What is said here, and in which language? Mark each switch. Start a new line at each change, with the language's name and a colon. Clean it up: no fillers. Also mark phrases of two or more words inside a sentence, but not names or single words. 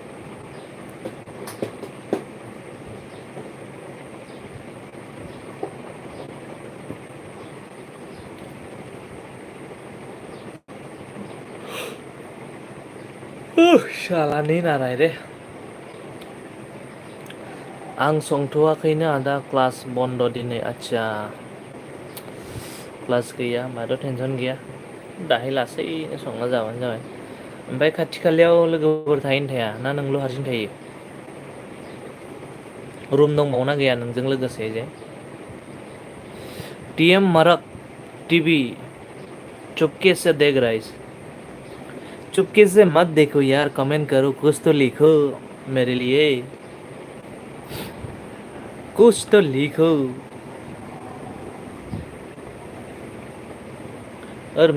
Hindi: शाला नींद आ रहा है रे
Bodo: आं संथ'वाखैनो आदा क्लास बन्द दिनै आच्छा क्लास गैया होमबाथ' टेनसन गैया दाहाय लासैनो संना जाबानो जाबाय ओमफ्राय खाथि खालायाव लोगोफोर थायोना थाया ना नोंल' हारसिं थायो रूम दंबावोना गैया नोंजों लोगोसे जे टीएम मरक
Hindi: टीवी चुपके से देख रहा है चुपके से मत देखो यार कमेंट करो कुछ तो लिखो मेरे लिए कुछ तो लिखो और